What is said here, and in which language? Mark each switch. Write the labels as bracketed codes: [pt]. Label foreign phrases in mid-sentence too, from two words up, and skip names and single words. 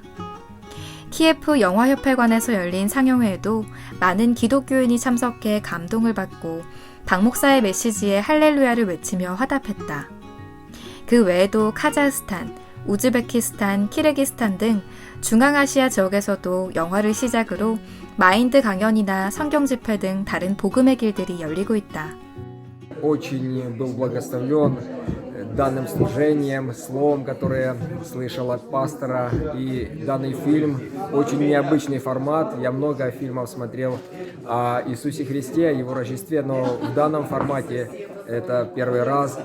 [ko] 키예프 영화협회관에서 열린 상영회에도 많은 기독교인이 참석해 감동을 받고 박 목사의 메시지에 할렐루야를 외치며 화답했다. 그 외에도 카자흐스탄, 우즈베키스탄, 키르기스탄 등 중앙아시아 지역에서도 영화를 시작으로 마인드 강연이나 성경 집회 등 다른 복음의 길들이 열리고 있다. [ru] Очень был благословлен данным служением, словом, которое слышал от пастора. И данный фильм очень необычный формат. Я много фильмов смотрел о Иисусе Христе, о Его Рождестве, но в данном формате это первый раз.